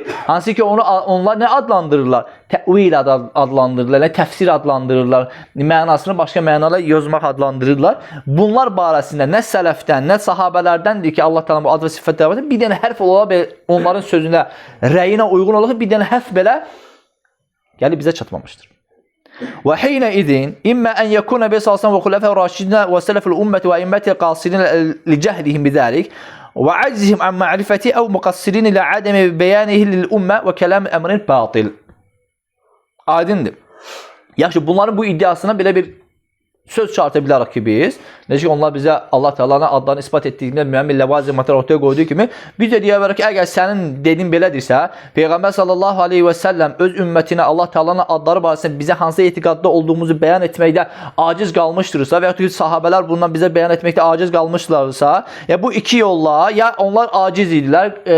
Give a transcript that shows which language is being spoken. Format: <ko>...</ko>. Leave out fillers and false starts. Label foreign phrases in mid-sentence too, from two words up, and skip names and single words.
<az>Hansı ki onlar nə adlandırırlar? Təvil adlandırırlar, nə təfsir adlandırırlar, mənasını başqa mənalarla yazmaq adlandırırlar. Bunlar barəsində nə sələfdən, nə sahabelərdəndir ki, Allah Taala bu ad və sifətlər var. Bir dənə hərf ola belə onların sözünə, rəyinə uyğun olsa bir dənə hərf belə gəlib bizə çatmamışdır.</az> <ar>وحينئذ إما أن يكون النبي صلى الله عليه وسلم وخلفاء الراشدين وسلف الأمة وأئمتها قاصرين لجهلهم بذلك وعجزهم عن معرفته أو مقصرين لعدم بيانه للأمة وكلام أمر باطل.</ar> <az>Aydındır. Yaxşı, bunların bu iddiasına belə bir söz çarpıta bilərik ki biz. Necə ki onlar bizə Allah Teala'nın adlarını ispat etdiyində müəyyən ləvazimatlar ortaya qoyduğu kimi biz də deyə bilərik ki, əgər sənin dediyin belədirsə, Peyğəmbər</az> <ar>صلى الله عليه وسلم</ar> <az>öz ümmətinə Allah Teala'nın adları barəsində bizə hansı etiqadda olduğumuzu bəyan etməkdə aciz qalmışdırsa və ya ki sahabələr bundan bizə bəyan etməkdə aciz qalmışlarsa, ya bu iki yolla ya onlar aciz idilər,</az>